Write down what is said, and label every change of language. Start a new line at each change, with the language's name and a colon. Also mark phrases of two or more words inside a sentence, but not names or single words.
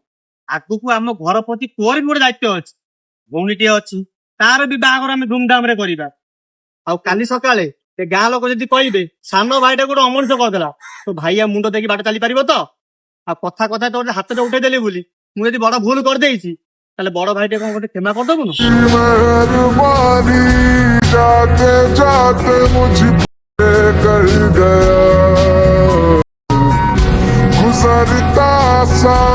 Odia: ଆଗକୁ ଆମ ଘର ପ୍ରତି ତୋର ବି ଗୋଟେ ଦାୟିତ୍ୱ ଅଛି। ଭଉଣୀଟିଏ ଅଛି, ତାର ବି ବାହାଘର ଆମେ ଧୁମଧାମ ରେ କରିବା। ଆଉ କାଲି ସକାଳେ ଏ ଗାଁ ଲୋକ ଯଦି କହିବେ ସାନ ଭାଇଟା ଗୋଟେ ଅମଣିଷ କରିଦେଲା, ତ ଭାଇଆ ମୁଣ୍ଡ ଦେଇକି ବାଟ ଚାଲି ପାରିବ ତ? ଆଉ କଥା କଥା ତ ଗୋଟେ ହାତଟା ଉଠେଇଦେଲି ବୋଲି ମୁଁ ଯଦି ବଡ ଭୁଲ କରିଦେଇଛି, ତାହେଲେ ବଡ ଭାଇଟେ କଣ ଗୋଟେ କ୍ଷମା କରିଦବୁନୁ?
Hindi: मेहरबानी जाते जाते मुझ पे कर गया गुजरता सा